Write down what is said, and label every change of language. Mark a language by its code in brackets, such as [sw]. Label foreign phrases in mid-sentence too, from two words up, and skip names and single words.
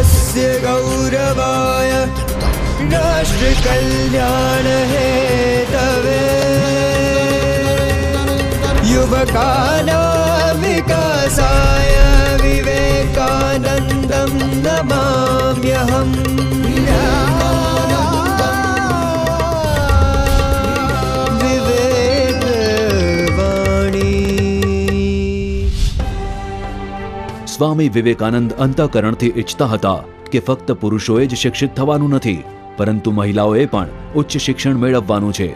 [sa] देशस्य गौरवाय राष्ट्र कल्याण हेतवे युवकानां विकासाय विवेकानन्दं नमाम्यहम्। [gu] સ્વામી વિવેકાનંદ અંતઃકરણથી ઈચ્છતા હતા કે ફક્ત પુરુષોએ જ શિક્ષિત થવાનું નથી, પરંતુ મહિલાઓએ પણ ઉચ્ચ શિક્ષણ મેળવવાનું છે।